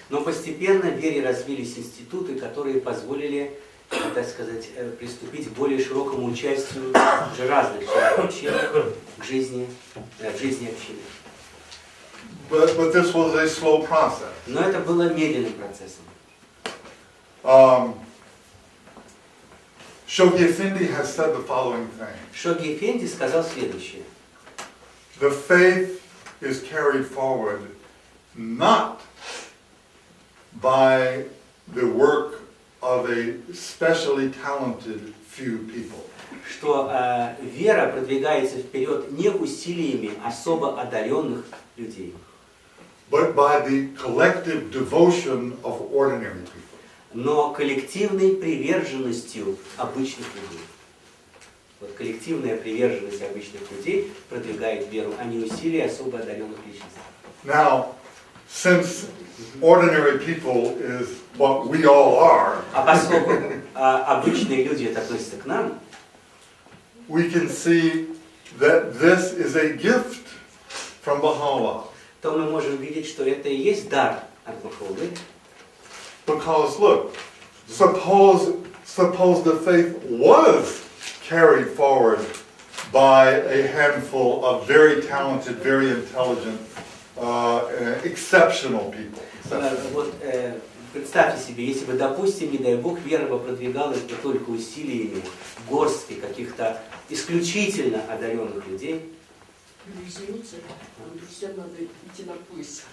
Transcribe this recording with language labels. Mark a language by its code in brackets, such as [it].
[ru] Но постепенно в вере развились институты, которые позволили, так сказать, приступить к более широкому участию уже разных членов общины в жизни общины. [en] But this was a slow process. [ru] Но это было медленным процессом. [en] Shoghi Effendi has said the following thing. [ru] Шогhi Эфенди сказал следующее. [en] The faith is carried forward not by the work of a specially talented few people. [ru] Что вера продвигается вперед не усилиями особо одаренных людей, [en] but by the collective devotion of ordinary people. [ru] но коллективной приверженностью обычных людей. Вот коллективная приверженность обычных людей продвигает веру, а не усилия особо одаренных личностей. [en] Now, since ordinary people is what we all are, [ru] А поскольку обычные люди это относятся к нам, [en] we can see that this is a gift from Baha'u'llah. [ru] то мы можем видеть, что это и есть дар от Баха'уллы. [en] Because look, suppose the faith was carried forward by a handful of very talented, very intelligent, exceptional people. [ru] Вот представьте себе, если бы, допустим, не дай Бог, вера бы продвигалась бы только усилиями горстки каких-то исключительно одаренных людей. Извините, друзья, надо идти на поезд.